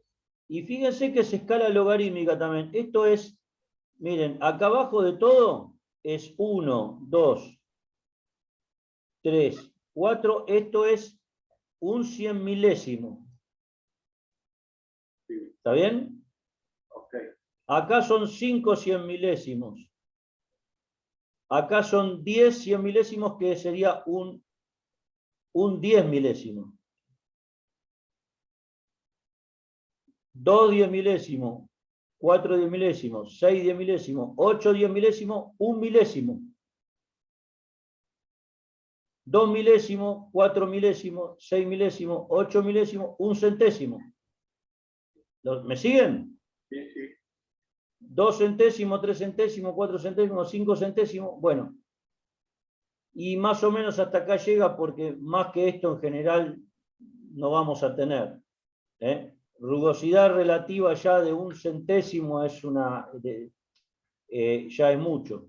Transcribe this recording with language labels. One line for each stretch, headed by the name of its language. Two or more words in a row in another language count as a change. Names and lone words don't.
Spanish: Y fíjense que es escala logarítmica también. Esto es, miren, acá abajo de todo es 1, 2, 3, 4. Esto es un 100 milésimo. Sí. ¿Está bien? Okay. Acá son 5 100 milésimos. Acá son 10 100 milésimos, que sería un 10 milésimo. 2 10 milésimos, 4 10 milésimos, 6 10 milésimos, 8 10 milésimos, 1 milésimo. 2 milésimos, 4 milésimos, 6 milésimos, 8 milésimos, 1 centésimo. ¿Me siguen? Sí, sí. 2 centésimos, 3 centésimos, 4 centésimos, 5 centésimos. Bueno. Y más o menos hasta acá llega, porque más que esto en general no vamos a tener. Rugosidad relativa ya de 1 centésimo es ya es mucho.